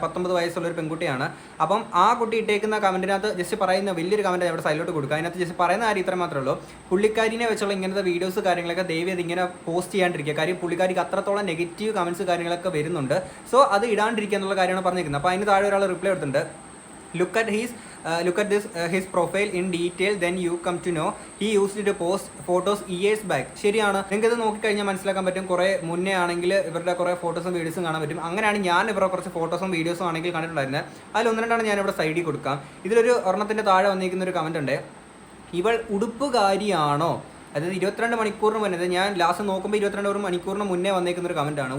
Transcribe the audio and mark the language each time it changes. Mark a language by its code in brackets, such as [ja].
[ml] 19 വയസ്സുള്ള ഒരു പെൺകുട്ടിയാണ്. അപ്പം ആ കുട്ടി ഇട്ടേക്കുന്ന കമൻറ്റിനകത്ത് ജസ്റ്റ് പറയുന്ന വലിയൊരു കമൻറ്റ് അവിടെ സൈഡിലോട്ട് കൊടുക്കുക. അതിനകത്ത് ജസ്റ്റ് പറയുന്ന കാര്യം ഇത്ര മാത്രമേ ഉള്ളൂ, പുള്ളിക്കാരിനെ വെച്ചുള്ള ഇങ്ങനത്തെ വീഡിയോസ് കാര്യങ്ങളൊക്കെ ദയവ് ചെയ്ത് ഇങ്ങനെ പോസ്റ്റ് ചെയ്യാണ്ടിരിക്കുക. കാര്യം പുള്ളിക്കാരിക്ക് അത്രത്തോളം നെഗറ്റീവ് കമൻറ്റ്സ് കാര്യങ്ങളൊക്കെ വരുന്നുണ്ട്. സോ അത് ഇടാണ്ടിരിക്കുക എന്നുള്ള കാര്യമാണ് പറഞ്ഞിരിക്കുന്നത്. അപ്പോൾ അതിന് താഴെ ഒരാൾ റിപ്ലൈ എടുത്തിട്ടുണ്ട്, [en] look at this his profile in detail, then you come to know he used to post photos years back. [ml] ശരിയാണ്, നിങ്ങൾക്ക് ഇത് നോക്കിക്കഴിഞ്ഞാൽ മനസ്സിലാക്കാൻ പറ്റും. കുറേ മുന്നേ ആണെങ്കിൽ ഇവരുടെ കുറേ ഫോട്ടോസും വീഡിയോസും കാണാൻ പറ്റും. അങ്ങനെയാണ് ഞാൻ ഇവരുടെ കുറച്ച് ഫോട്ടോസും വീഡിയോസും ആണെങ്കിൽ കണ്ടിട്ടുണ്ടായിരുന്നത്. അതിൽ 1-2 ഞാനിവിടെ സൈഡിൽ കൊടുക്കാം. ഇതിലൊരു ഒരെണ്ണത്തിൻ്റെ താഴെ വന്നിരിക്കുന്ന ഒരു കമൻറ്റ് ഉണ്ട്, ഇവൾ ഉടുപ്പുകാരിയാണോ? അതായത് 22 മണിക്കൂറിന് മുന്നേ, ഞാൻ ലാസ്റ്റ് നോക്കുമ്പോൾ 22 മണിക്കൂറിന് മുന്നേ വന്നേക്കുന്ന ഒരു കമൻറ്റാണ്.